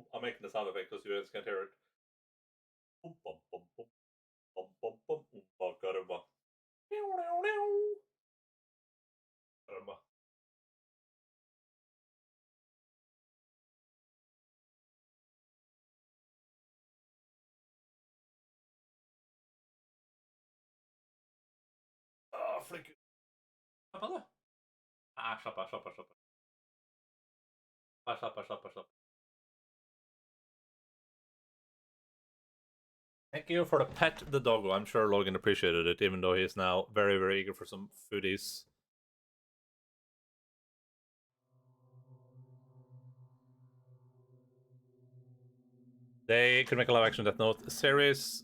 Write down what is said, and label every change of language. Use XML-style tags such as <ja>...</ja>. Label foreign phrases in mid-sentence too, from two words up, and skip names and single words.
<en>I'm making the sound effect because you guys can't hear it. Bum, bum, bum, bum, bum, bum, bum, bum. Caramba. Caramba. Ah, freak.</en> <no>Slapp av, du. Slapp av, slapp av, slapp av. Slapp av, slapp av, slapp av.</no> <en>Thank you for the pet, the doggo. I'm sure Logan appreciated it, even though he's now very, very eager for some foodies. They could make a live-action Death Note series.</en>